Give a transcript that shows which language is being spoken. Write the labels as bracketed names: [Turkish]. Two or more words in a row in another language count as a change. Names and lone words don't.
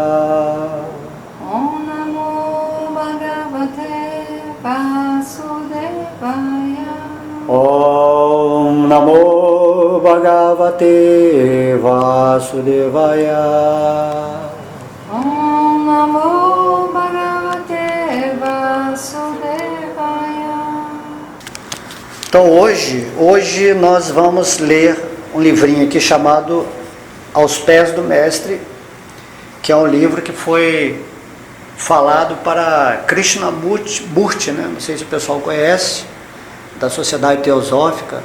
[Sanskrit] ॐ नमो भगवते वासुदेवाय. ॐ नमो भगवते वासुदेवाय. ॐ नमो भगवते वासुदेवाय. [Portuguese] Então hoje nós vamos ler um livrinho aqui chamado Aos Pés do Mestre, que é um livro que foi falado para Krishnamurti, né? Não sei se o pessoal conhece, da Sociedade Teosófica.